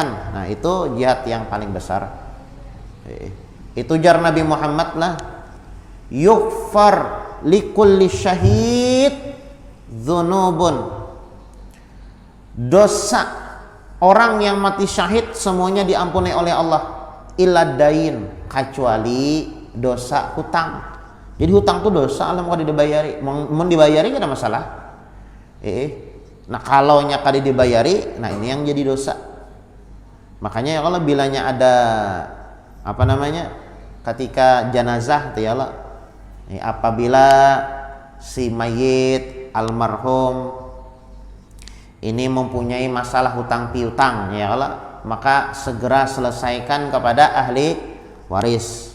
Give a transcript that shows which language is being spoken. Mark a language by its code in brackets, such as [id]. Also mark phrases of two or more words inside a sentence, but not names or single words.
[id] Nah, itu jihad yang paling besar. Itu jar Nabi Muhammad lah. [ar] يغفر لكل شهيد ذنوب. [id] Dosa orang yang mati syahid semuanya diampuni oleh Allah. [ar] إلا دين, [id] kecuali dosa hutang. [bjn] Jadi hutang itu dosa, alam kada dibayari. Mau dibayari kada masalah. Nah kalau nya kada dibayari, [id] nah ini yang jadi dosa. Makanya ya kalau bilanya ada ketika jenazah ya Allah, apabila si mayit almarhum ini mempunyai masalah hutang piutang ya Allah, maka segera selesaikan kepada ahli waris.